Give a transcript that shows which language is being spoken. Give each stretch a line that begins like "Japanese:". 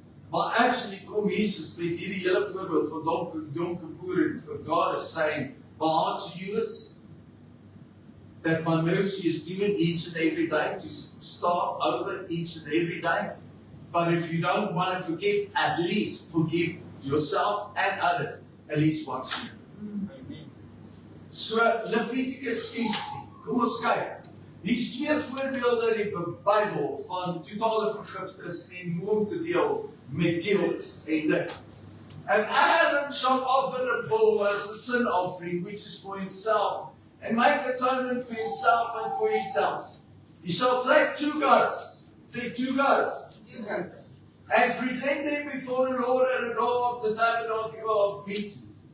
English: Maar actually
Afrikaans: kom Jesus met hierdie hele voorbeeld van Yom Kippur,
English: and God is saying, my heart to you is that my mercy is given each and every day, to start over each and every day. But if you don't want to forgive, at least forgive yourself and others at least once a year. Amen. So Leviticus 16,
Afrikaans: kom ons kyk. Hier's 2 voorbeelde in die Bybel van totale vergifnis en hoe om te deel met guilt en dit.
English: And Aaron shall offer a bull as a sin offering, which is for himself, and make atonement for himself and for his house. He shall take 2 goats, say 2 goats, and present them before the Lord at the door of the tabernacle of meeting.